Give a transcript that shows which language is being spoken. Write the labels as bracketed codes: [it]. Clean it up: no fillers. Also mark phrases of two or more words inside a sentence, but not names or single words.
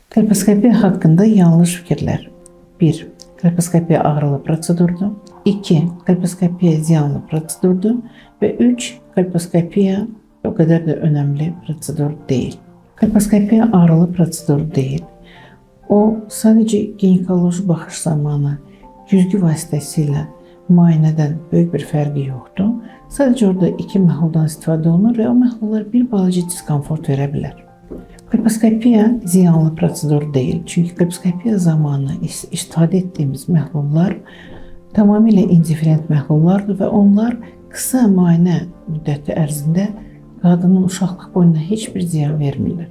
[tr] Kolposkopiya hakkında yanlış fikirler. 1. [az] Kolposkopiya ağrılı prosedurdur. 2. Kolposkopiya ziyanlı prosedurdur. [tr] Ve 3. Kolposkopiya o kadar da önemli prosedur değil. Kolposkopiya ağrılı prosedur değil. [az] O sadece ginekoloji baxış zamanı güzgü vasitəsilə müayinədən böyük bir fərqi yoxdur. Sadəcə orada 2 məhluldan istifadə olunur və o məhlullar bir balaca diskomfort verə bilər. Kolposkopiya ziyanlı prosedur deyil. Çünki kolposkopiya zamanı istifadə etdiyimiz məhlullar tamamilə indiferent məhlullardır və onlar qısa müayinə müddəti ərzində qadının uşaqlıq boyuna heç bir ziyan vermirlər.